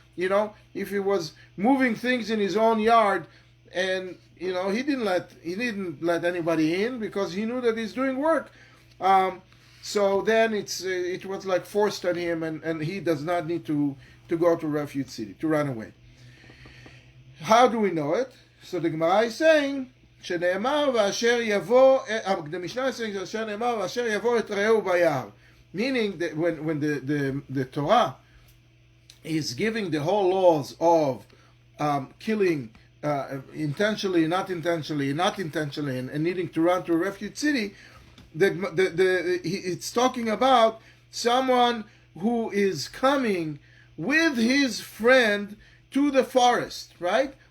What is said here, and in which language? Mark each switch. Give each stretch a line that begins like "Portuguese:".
English: If he was moving things in his own yard and he didn't let anybody in because he knew that he's doing work. So then it was like forced on him, and he does not need to go to refuge city, to run away. How do we know it? So the Gemara is saying,
Hebrew: שנאמר ואשר יבוא,
English: the Mishnah is saying,
Hebrew: אשר נאמר ואשר יבוא את רעהו ביער.
English: Meaning that when the Torah is giving the whole laws of killing intentionally, not intentionally, and needing to run to a refuge city, it's talking about someone who is coming with his friend to the forest, right?